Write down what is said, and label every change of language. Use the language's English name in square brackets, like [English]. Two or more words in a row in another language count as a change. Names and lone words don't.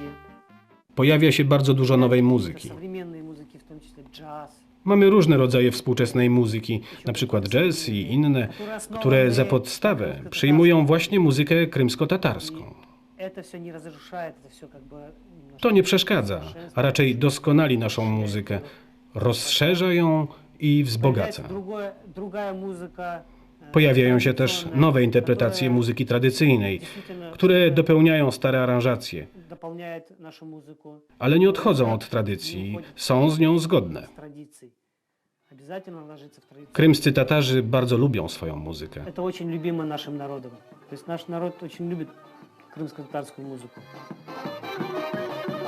[Polish] Pojawia się bardzo dużo nowej muzyki. [Russian] Современной музыки, в том числе джаз. [Polish] Mamy różne rodzaje współczesnej muzyki, na przykład jazz i inne, które za podstawę przyjmują właśnie muzykę krymsko-tatarską. [Russian] Это все не разрушает, это все как бы... [Polish] To nie przeszkadza, a raczej doskonali naszą muzykę, rozszerza ją i wzbogaca. [Russian] Другая музыка. [Polish] Pojawiają się też nowe interpretacje muzyki tradycyjnej, które dopełniają stare aranżacje, ale nie odchodzą od tradycji, są z nią zgodne. Krymscy Tatarzy bardzo lubią swoją muzykę. [Russian] To очень любимо нашим народом. То есть наш народ очень любит крымско-татарскую музыку.